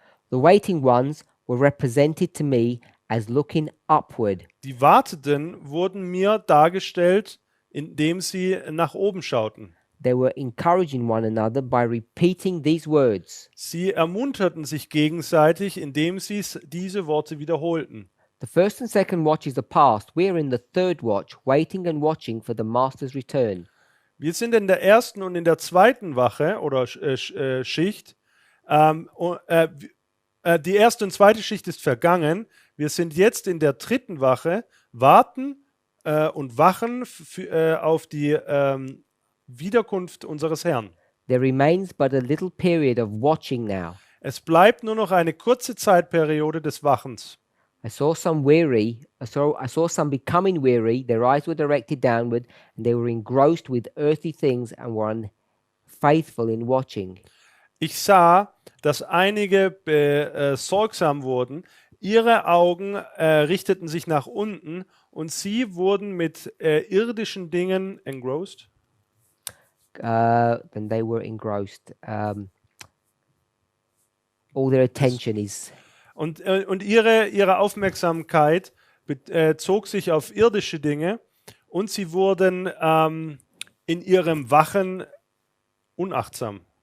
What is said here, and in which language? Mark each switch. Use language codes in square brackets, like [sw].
[en] The waiting ones were represented to me as looking upward. [de] Die Wartenden wurden mir dargestellt, indem sie nach oben schauten. [en] They were encouraging one another by repeating these words. [de] Sie ermunterten sich gegenseitig, indem sie diese Worte wiederholten. [en] The first and second watches are past. We are in the third watch, waiting and watching for the master's return. [de] Wir sind in der ersten und in der zweiten Wache oder Schicht. Die erste und zweite Schicht ist vergangen. Wir sind jetzt in der dritten Wache, warten und wachen auf die Wiederkunft unseres Herrn. [en] There remains but a little period of watching now. [de] Es bleibt nur noch eine kurze Zeitperiode des Wachens. [en] I saw some some becoming weary. Their eyes were directed downward, and they were engrossed with earthly things and were unfaithful in watching. [de] Ich sah, dass einige sorgsam wurden. Ihre Augen richteten sich nach unten und sie wurden mit irdischen Dingen engrossed. [en] Then they were engrossed. All their attention is [de] Und ihre Aufmerksamkeit zog sich auf irdische Dinge und sie wurden in ihrem Wachen unachtsam.